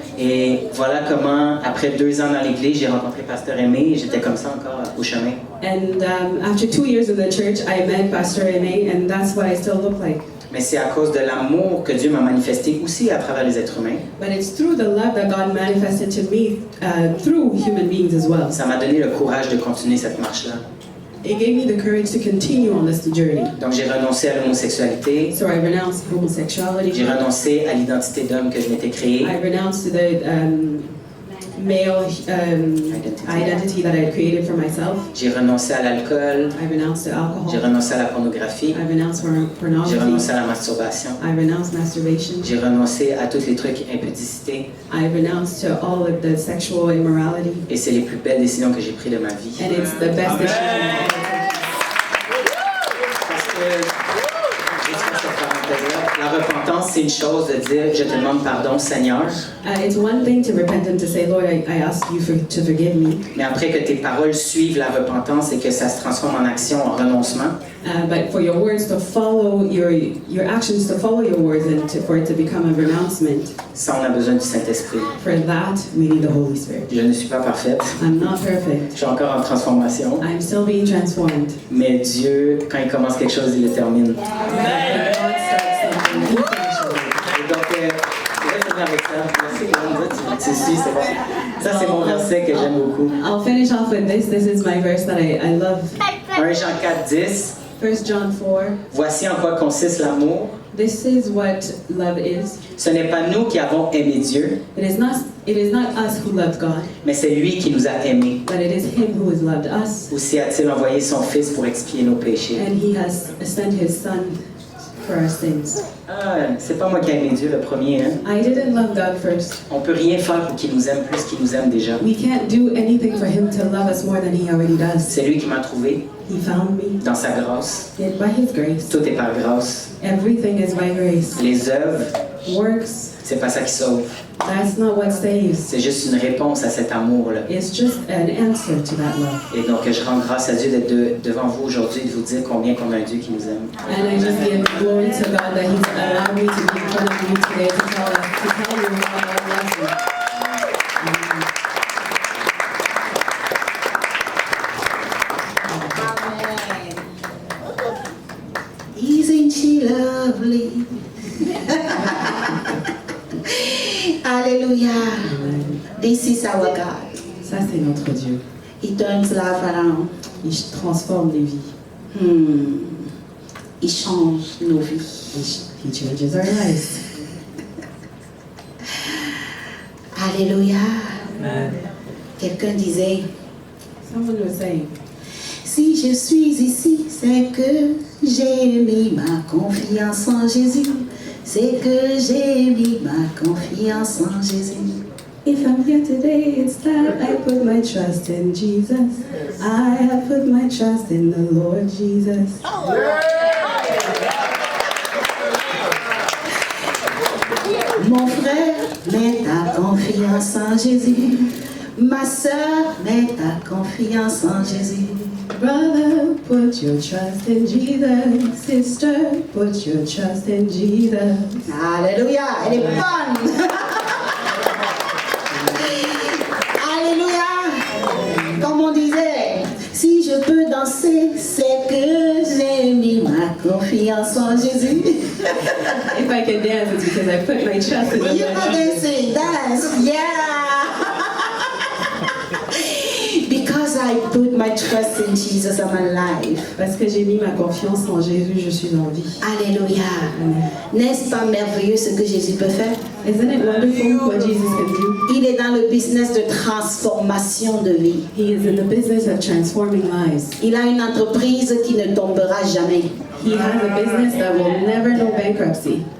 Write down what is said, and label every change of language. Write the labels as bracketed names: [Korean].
[French] Et voilà comment, après 2 ans dans l'église, j'ai rencontré Pasteur Aimé et j'étais comme ça encore au chemin. [English] And after 2 years in the church, I met Pastor Aimé, and that's what I still look like. [French] Mais c'est à cause de l'amour que Dieu m'a manifesté aussi à travers les êtres humains. [English] But it's through the love that God manifested to me through human beings as well. [French] Ça m'a donné le courage de continuer cette marche-là. [English] It gave me the courage to continue on this journey. [French] Donc j'ai renoncé à l'homosexualité, [English] So I renounced homosexuality. [French] j'ai renoncé à l'identité d'homme que je m'étais créée. [English] I renounced the male identity that I had created for myself. [French] J'ai renoncé à l'alcool, [English] I renounced the [French] j'ai [English] alcohol. [French] renoncé à la pornographie, [English] I renounced [French] j'ai [English] pornography. [French] renoncé à la masturbation, [English] I renounced masturbation. [French] j'ai renoncé à tous les trucs impudicité. [English] I renounced to all of the sexual immorality. [French] Et c'est les plus belles décisions que j'ai prises de ma vie. [English] And it's the best decision. [French] Parce que, juste pour cette parenthèse-là, la repentance, c'est une chose de dire « Je te demande pardon, Seigneur », [English] It's one thing to repent and to say, Lord, I ask you to forgive me. [French] mais après que tes paroles suivent la repentance et que ça se transforme en action, en renoncement, [English] But for your words to follow, your actions to follow your words and for it to become a renouncement, [French] ça, on a besoin du Saint-Esprit. [English] for that, we need the Holy Spirit. [French] Je ne suis pas parfaite, [English] I'm not perfect. [French] je suis encore en transformation, [English] I'm still being transformed. [French] mais Dieu, quand il commence quelque chose, il le termine. [English] When God starts something, He finishes it. [French] Et donc, je vais finir avec ça. Merci, Glenn. Tu suis, c'est bon. Ça, c'est mon verset que j'aime beaucoup. [English] I'll finish off with this. This is my verse that I love. [French] 1 Jean 4, 10. [English] 1 John 4. [French] Voici en quoi consiste l'amour. [English] This is what love is. [French] Ce n'est pas nous qui avons aimé Dieu, [English] It is not us who loved God, [French] mais c'est lui qui nous a aimés. [English] but it is Him who has loved us. [French] Aussi a-t-il envoyé son Fils pour expier nos péchés. [English] And He has sent His Son for our sins. [French] Ah, c'est pas moi qui ai aimé Dieu le premier. Hein? [English] I didn't love God first. [French] On peut rien faire pour qu'il nous aime plus qu'il nous aime déjà. [English] We can't do anything for Him to love us more than He already does. [French] C'est lui qui m'a trouvé [English] He found me [French] dans sa grâce. [English] by His grace. [French] Tout est par grâce. [English] Everything is by grace. [French] Les œuvres, [English] Works, [French] c'est pas ça qui sauve. [English] that's not what saves. [French] C'est juste une réponse à cet amour-là. [English] It's just an answer to that love. [French] Et donc, je rends grâce à Dieu d'être devant vous aujourd'hui et de vous dire combien qu'on a un Dieu qui nous aime. [English] And I just give glory to God that He's allowed me to be in front of you today to tell you how God loves you. Isn't she lovely? Hallelujah. This is our God. [French] Ça, c'est notre Dieu. [English] He turns life around. [French] Il transforme les vies. Il change nos vies. [English] He changes our lives. [French] Alléluia. Quelqu'un disait, [English] Someone was saying, [French] si je suis ici, c'est que j'ai mis ma confiance en Jésus. C'est que j'ai mis ma confiance en Jésus. [English] if I'm here today, it's that I put my trust in Jesus. I have put my trust in the Lord Jesus. [French] Mon frère, mets ta confiance en Jésus. Ma sœur, mets ta confiance en Jésus. [English] Brother, put your trust in Jesus. Sister, put your trust in Jesus. [French] Alléluia, elle est bonne. Alléluia. Comme on disait, si je peux danser, c'est que j'ai mis ma confiance en Jésus. [English] If I can dance, it's because I put my trust in the You Lord know Jesus. they say dance, yeah. Because I put my trust in Jesus, I'm alive. [French] Parce que j'ai mis ma confiance en Jésus, je suis en vie. Alléluia. N'est-ce pas merveilleux ce que Jésus peut faire? [English] Isn't it wonderful what Jesus can do? [French] Il est dans le business de transformation de vie. [English] He is in the business of transforming lives. [French] Il a une entreprise qui ne tombera jamais. [English] He has a business that will never know bankruptcy.